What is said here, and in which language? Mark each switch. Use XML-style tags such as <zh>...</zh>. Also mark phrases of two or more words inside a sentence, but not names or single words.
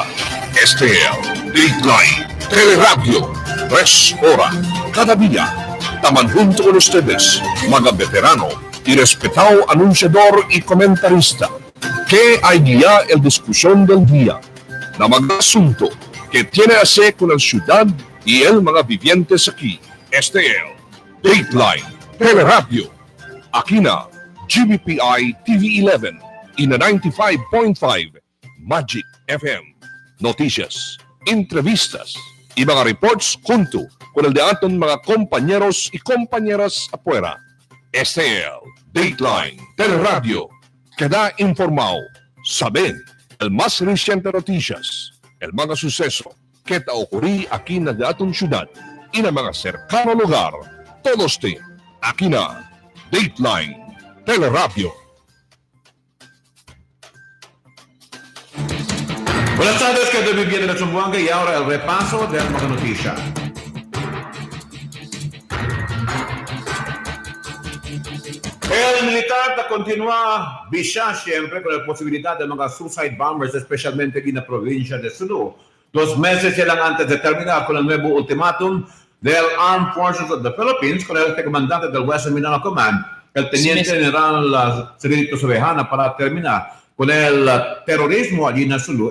<cbk>Este es Dateline Teleradyo, 3 horas cada día. Taman junto con ustedes, mga veterano y respetado anunciador y comentarista, que hay guía el discusión del día, na mga asunto que tiene a hacer con la ciudad y el mga vivientes aquí. Este es Dateline Teleradyo. Aquí na GBPI TV 11 y na 95.5 Magic FM. Noticias, entrevistas y mga reports junto con el de aton mga compañeros y compañeras afuera. Este es el Dateline Teleradyo. Queda informado, saber el más reciente noticias, el mga suceso que te ocurrí aquí na datong syudad y na mga cercano lugar. Todos aquí na Dateline Teleradyo. Buenas tardes, que te viviendo de Zamboanga y ahora el repaso de la noticia. El militar continúa visa siempre con la posibilidad de mga</cbk> <en>suicide bombers,</en> <cbk>especialmente en la provincia de Sulu. 2 meses llegan antes de terminar con el nuevo ultimátum del Armed Forces of the Philippines con el comandante del Western Mindanao Command, el teniente general Cirilito Sobejana, para terminar con el terrorismo allí en Sulu.</cbk>